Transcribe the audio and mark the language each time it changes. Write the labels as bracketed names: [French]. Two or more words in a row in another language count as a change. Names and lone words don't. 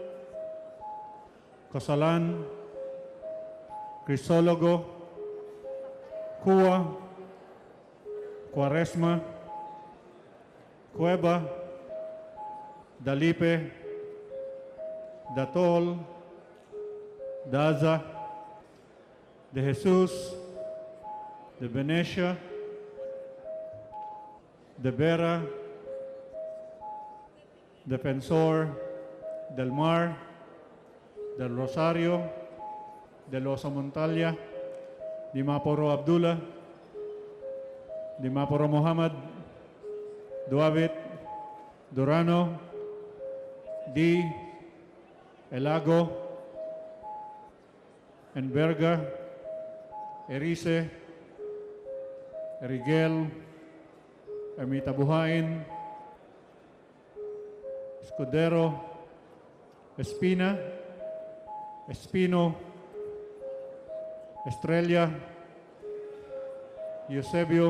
[English] Cosalan, Crisólogo, Cua, Cuaresma, Cueva, Dalipe, Datol, Daza, De Jesus, De Venecia, De Vera, Defensor, Del Mar, Del Rosario, Del Oso Montalia, Dimaporo Abdullah, Dimaporo Muhammad, Duavit, Durano, D, Elago, Enverga, Erice, Erigel, Ermita Buhain, Escudero, Espina, Espino, Estrella, Eusebio,